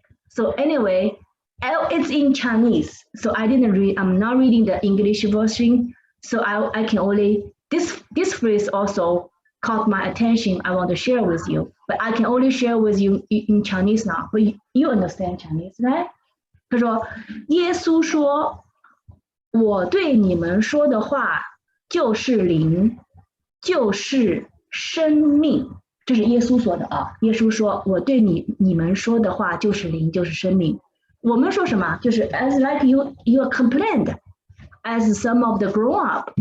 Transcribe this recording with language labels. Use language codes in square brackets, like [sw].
[en] So anyway, it's in Chinese. So I didn't read. I'm not reading the English version. So I can only this phrase also caught my attention. I want to share with you, but I can only share with you in Chinese now. But you understand Chinese, right? [zh] 他说，耶稣说：“我对你们说的话就是灵，就是生命。这是耶稣说的啊。耶稣说：“我对你们说的话就是灵，就是生命。” 我们说什么？就是 [en] as like you complained, as some of the grown up。